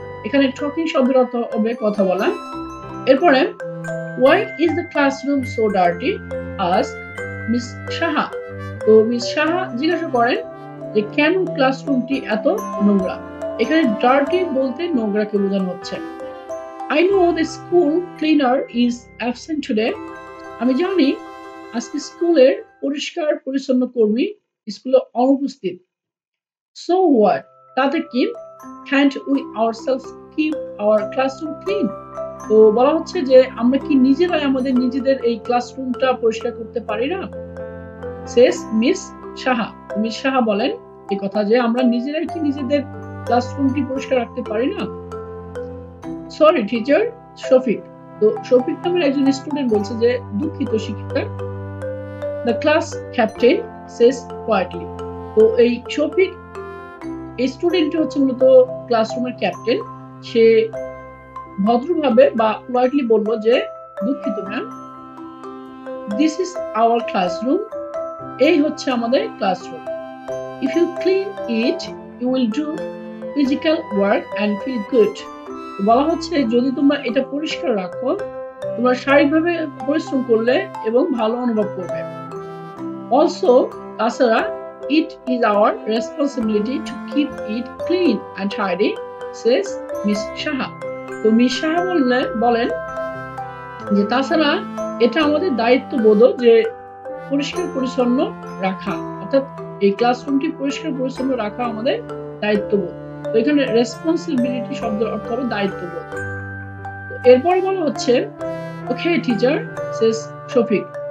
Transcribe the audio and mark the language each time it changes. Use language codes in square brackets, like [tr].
[bn] এখানে টকিং শব্দের অর্থ হবে কথা বলা। এরপরে [en] Why is the classroom so dirty, ask miss Saha. [bn] তো মিস সাহা জিজ্ঞাসা করেন যে কেন ক্লাসরুমটি এত নোংরা। এখানে ডার্টি বলতে নোংরাকে বোঝানো হচ্ছে। [en] I know the school cleaner is absent today। [bn] আমি জানি আজকে স্কুলের পরিষ্কার পরিচ্ছন্ন কর্মী স্কুলে অনুপস্থিত। [en] So what, [bn] তাতে কি, [en] can't we ourselves keep our classroom clean। [bn] তো বলা হচ্ছে যে আমরা কি নিজেরাই আমাদের নিজেদের এই ক্লাসরুমটা পরিষ্কার করতে পারি না। [en] says [bn] miss Saha. Miss Saha বলেন এই কথা যে আমরা নিজেরাই কি নিজেদের ক্লাসরুমটি পরিষ্কার রাখতে পারি না। [en] sorry teacher, [bn] Shafiq. তো শফিক নামের একজন স্টুডেন্ট বলছে যে দুঃখিত শিক্ষিকা। [en] The class captain says quietly. [bn] তো এই শফিক এই স্টুডেন্টটি হচ্ছে মূলত ক্লাসরুমের ক্যাপ্টেন। সে ভদ্রভাবে বা কোয়াইটলি বলল যে দুঃখিত ma'am, [en] this is our classroom, [bn] এই হচ্ছে আমাদের classroom. [en] If you clean it you will do physical work and feel good. [bn] বলা হচ্ছে যদি তোমরা এটা পরিষ্কার রাখো তোমরা শারীরিকভাবে পরিশ্রম করলে এবং ভালো অনুভব করবে। [en] Also, [bn] তাছাড়া [en] it is our responsibility to keep it clean and tidy, says Miss Shaha. [bn] তো মিস সাহা বলেন যে তাছাড়া এটা আমাদের দায়িত্ববোধ যে পরিষ্কার পরিচ্ছন্ন রাখা, অর্থাৎ এই ক্লাসরুমটি পরিষ্কার পরিচ্ছন্ন রাখা আমাদের দায়িত্ববোধ। তো এখানে রেসপন্সিবিলিটি শব্দের অর্থ হবে দায়িত্ববোধ। এরপরে বলা হচ্ছে [en] okay teacher says [bn] শফিক।